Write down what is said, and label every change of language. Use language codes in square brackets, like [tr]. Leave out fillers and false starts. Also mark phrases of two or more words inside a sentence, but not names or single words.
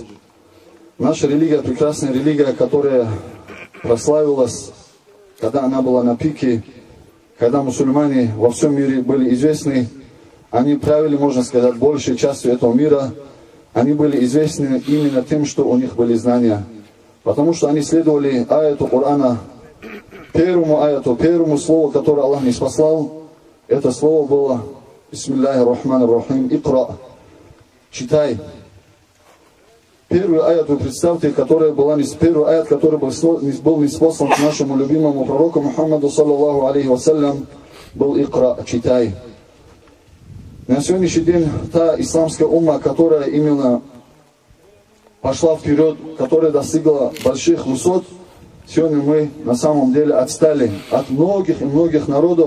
[ru] Наша религия, прекрасная религия, которая прославилась, когда она была на пике, когда мусульмане во всем мире были известны, они правили, можно сказать, большей частью этого мира, они были известны именно тем, что у них были знания. Потому что они следовали аяту Корана, первому аяту, первому слову, которое Аллах не спаслал, это слово было [ar] «بسم الله الرحمن الرحيم، اقرأ». [ru] Читай. Первый аят, вы представьте, первый аят, который был ниспослан к нашему любимому пророку Мухаммаду [ar] صلى الله عليه وسلم, [ru] был икра, читай. На сегодняшний день та исламская умма, которая именно пошла вперед, которая достигла больших высот, сегодня мы на самом деле отстали от многих и многих народов.